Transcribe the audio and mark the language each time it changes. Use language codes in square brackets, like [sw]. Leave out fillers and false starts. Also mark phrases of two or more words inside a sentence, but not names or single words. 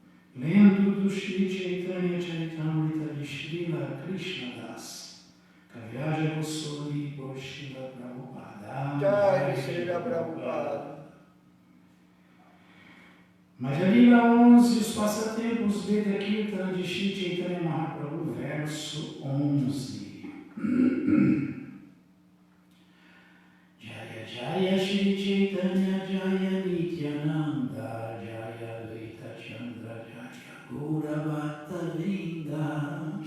[pt] Lendo do Shri Chaitanya Charitamrita de Srila Krishnadas, Kaviraj Goswami por Srila Prabhupada. Jai Srila Prabhupada. Madhya 11, os passatempos Veda Kirtan de Shri Chaitanya Mahaprabhu, verso 11. Jaya Jaya Shri Chaitanya Jaya Nityananda Jaya Advaita Chandra Jaya Gaura Bhatta Vrinda.